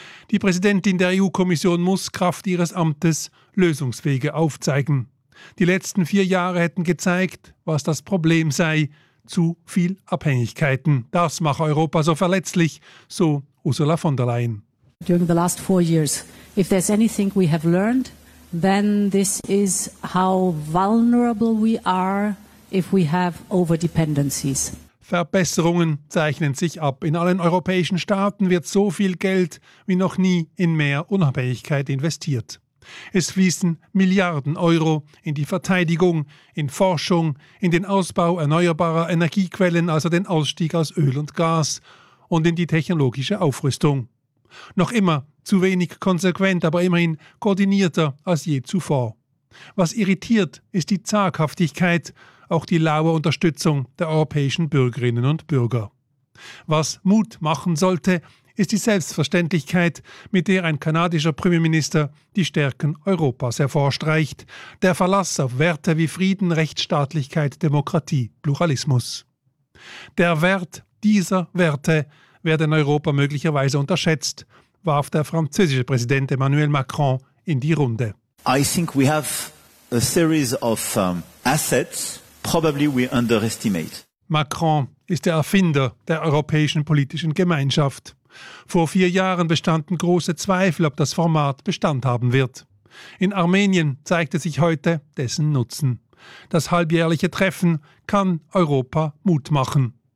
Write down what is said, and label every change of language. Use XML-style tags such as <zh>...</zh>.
<de>Die Präsidentin der EU-Kommission muss Kraft ihres Amtes Lösungswege aufzeigen. Die letzten 4 Jahre hätten gezeigt, was das Problem sei: zu viel Abhängigkeiten. Das mache Europa so verletzlich, so Ursula von der Leyen.</de> <en>During the last 4 years, if there's anything we have learned, then this is how vulnerable we are if we have overdependencies.</en> <de>Verbesserungen zeichnen sich ab. In allen europäischen Staaten wird so viel Geld wie noch nie in mehr Unabhängigkeit investiert. Es fließen Milliarden Euro in die Verteidigung, in Forschung, in den Ausbau erneuerbarer Energiequellen, also den Ausstieg aus Öl und Gas, und in die technologische Aufrüstung. Noch immer zu wenig konsequent, aber immerhin koordinierter als je zuvor. Was irritiert, ist die Zaghaftigkeit, auch die laue Unterstützung der europäischen Bürgerinnen und Bürger. Was Mut machen sollte, ist die Selbstverständlichkeit, mit der ein kanadischer Premierminister die Stärken Europas hervorstreicht. Der Verlass auf Werte wie Frieden, Rechtsstaatlichkeit, Demokratie, Pluralismus. Der Wert dieser Werte werde in Europa möglicherweise unterschätzt, warf der französische Präsident Emmanuel Macron in die Runde.</de> <en>I think we have a series of assets probably we underestimate.</en> <de>Macron ist der Erfinder der europäischen politischen Gemeinschaft. Vor 4 Jahren bestanden große Zweifel, ob das Format Bestand haben wird. In Armenien zeigte sich heute dessen Nutzen. Das halbjährliche Treffen kann Europa Mut machen.</de>